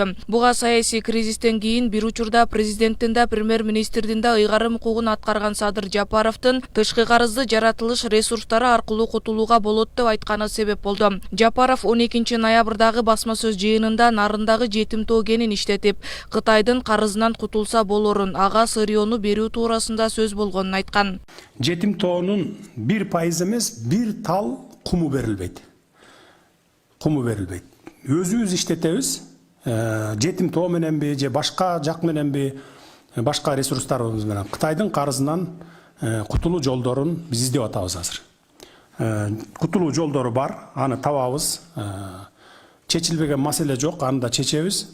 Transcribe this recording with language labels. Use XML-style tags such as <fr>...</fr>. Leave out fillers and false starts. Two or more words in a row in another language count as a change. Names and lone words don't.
<ky>Буга саясий кризистен кийин бир учурда президенттин да премьер-министрдин да ыйгарым укугун аткарган Садыр Жапаровдун тышкы карызды жаратылыш ресурстары аркылуу кутулууга болот деп айтканы себеп болду. Жапаров 12 ноябрдагы басма сөз жыйынында нарындагы Жетим Тоо кенин иштетип, Кытайдын карызынан кутулса болорун, ага сырьену берүү туурасында сөз болгонун айткан. Жетим Тоонун 1% эмес, бир тал куму берилбейди. Куму берилбейди. Өзүмүз иштетемиз, Жетим Тоо менен би, же башка жак менен би, башка ресурстарыбыз менен Кытайдын карызынан кутулуу жолдорун биз издеп атабыз азыр. Кутулуу жолдору бар, аны табабыз. Чечилбеген маселе жок, аны да чечебиз.</ky>